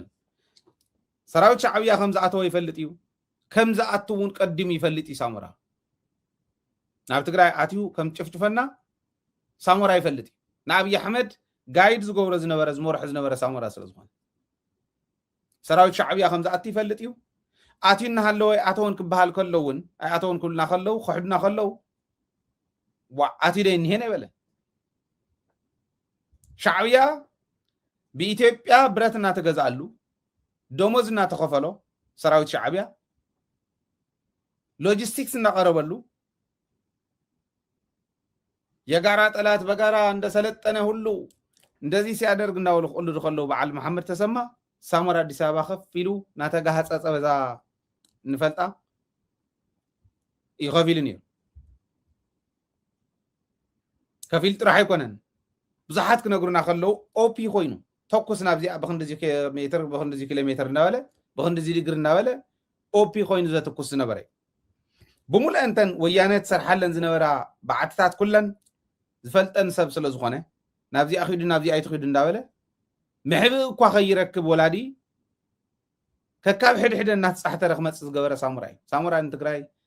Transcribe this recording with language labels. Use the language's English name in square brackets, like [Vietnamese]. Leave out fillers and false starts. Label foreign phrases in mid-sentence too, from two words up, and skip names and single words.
[Tigrinya] ሰራዊት ሻዕብያ ከም ዝኣተወ ይፈልጥ እዩ ከም ዝኣቱ እውን ቀዲሙ ይፈልጥ እዩ ሳሞራ ናብ ትግራይ ኣትዩ ከም ጭፍጭፈና ሳሞራ ይፈልጥ እዩ ንኣብይ ኣሕመድ ጋይድ ዝገብሮ ዝነበረ ዝመርሖ ዝነበረ ሳሞራ ስለ ዝኾነ ሰራዊት ሻዕብያ ከም ዝኣቱ ይፈልጥ እዩ ኣትዩና ሃለወ ኣተወን ክበሃል ከሎ እውን ኣይ ኣተወን ኩልና ከለው ክሕዱና ከለው ኣትዩ ደ እኒሄን ኣይበለ ሻዕብያ ብኢትዮጵያ ብረት እናተገዛሉ ደሞዝ እናተኸፈሎ ሰራዊት ሻዕብያ ሎጂስቲክስ እናቀረበሉ [Amharic] የጋራ ጠላት በጋራ እንደሰለጠነ ሁሉ እንደዚህ ሲያደርግ [Tigrinya] እናውሉ ሁሉ ድኸለው በዓል መሐመድ ተሰማ ሳሞራ አዲስ አበባ ከፍ ኢሉ ናተጋሃፀፀ በዛ ንፈልጣ ይኸፊል ነይሩ ከፊል ጥራሕ ኣይኮነን ብዙሓት ክነግሩና ከለው ኦፒ ኮይኑ ተኩስ ናብዚኣ ብክንደዚ ሜትር ብክንደዚ ኪሎ ሜትር እናበለ ብክንደዚ ዲግሪ እናበለ ኦፒ ኮይኑ ዘተኩስ ዝነበረ ብሙሉእ እንተን ወያነት ሰርሓለን ዝነበራ በዓትታት ኩለን ዝፈልጠን ሰብ ስለ ዝኾነ ናብዚኣ ኺዱ ናብዚኣ ኣይትኺዱ እንዳበለ ምሕብእ እኳ ከይረክብ ወላዲ ከካብ ሕድሕደ እናተፃሕተረ ክመፅእ ዝገበረ ሳሞራ እዩ ሳሞራ ንትግራይ